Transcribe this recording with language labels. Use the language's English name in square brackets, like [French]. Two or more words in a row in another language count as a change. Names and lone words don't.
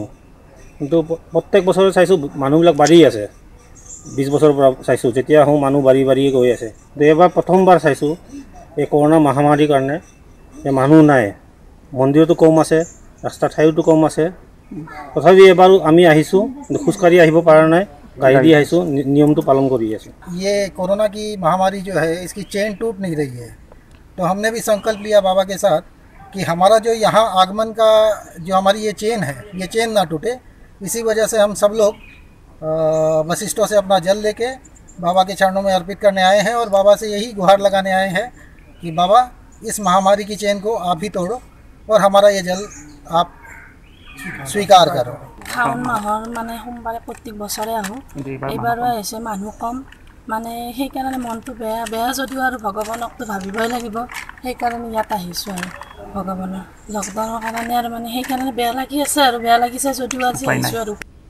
[Assamese] কিন্তু প্ৰত্যেক বছৰে চাইছোঁ মানুহবিলাক বাঢ়ি আছে। 20 বছৰৰ পৰা চাইছোঁ যেতিয়া আহোঁ মানুহ বাঢ়ি গৈ আছে। কিন্তু এবাৰ প্ৰথমবাৰ চাইছোঁ এই কৰোনা মহামাৰীৰ কাৰণে যে মানুহ নাই, মন্দিৰতো কম আছে, ৰাস্তা ঠাইতো কম আছে। তথাপি এবাৰ আমি আহিছোঁ কিন্তু খোজকাঢ়ি আহিব পৰা নাই, [Hindi] गाड़ी दी है सो नियम तो पालन करिए। ये कोरोना की महामारी जो है इसकी चेन टूट नहीं रही है, तो हमने भी संकल्प लिया बाबा के साथ कि हमारा जो यहाँ आगमन का जो हमारी ये चेन है ये चेन ना टूटे। इसी वजह से हम सब लोग वशिष्ठों से अपना जल लेके बाबा के चरणों में अर्पित करने आए हैं और बाबा से यही गुहार लगाने आए हैं कि बाबा इस महामारी की चेन को आप ही तोड़ो और हमारा ये जल आप स्वीकार करो। [Assamese] শাওণ মাহৰ মানে সোমবাৰে প্ৰত্যেক বছৰে আহোঁ। এইবাৰো আহিছে মানুহ কম, মানে সেইকাৰণে মনটো বেয়া যদিও আৰু ভগৱানকতো ভাবিবই লাগিব, সেইকাৰণে ইয়াত আহিছোঁ আৰু ভগৱানৰ লকডাউনৰ কাৰণে আৰু মানে সেইকাৰণে বেয়া লাগি আছে আৰু বেয়া লাগিছে যদিও আজি আহিছোঁ আৰু।